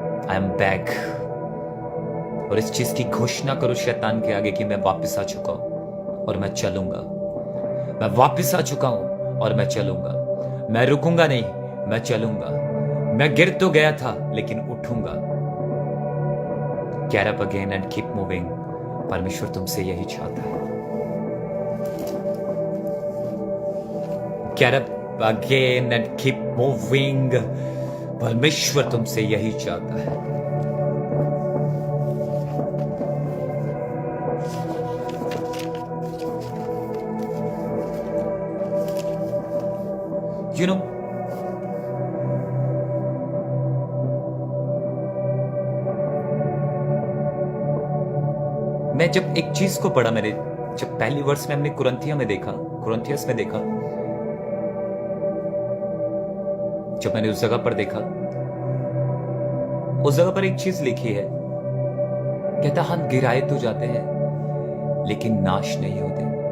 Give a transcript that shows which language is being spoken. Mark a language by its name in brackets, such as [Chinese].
[English] I am back. [Hindi] और इस चीज की घोषणा करो शैतान के आगे कि मैं वापस आ चुका हूं और मैं चलूंगा। मैं वापस आ चुका हूं और मैं चलूंगा। मैं रुकूंगा नहीं, मैं चलूंगा। मैं गिर तो गया था लेकिन उठूंगा। [English] Get up again and keep moving। [Hindi] परमेश्वर तुमसे यही चाहता है। [English] Get up again and keep moving। [Hindi] परमेश्वर तुमसे यही चाहता है। [English] You know, [Hindi] मैं जब एक चीज को पढ़ा, मैंने जब पहली वर्ष में हमने कुरिन्थियस में देखा, जब मैंने उस जगह पर देखा, उस जगह पर एक चीज लिखी है, कहता हम गिराए तो जाते हैं लेकिन नाश नहीं होते।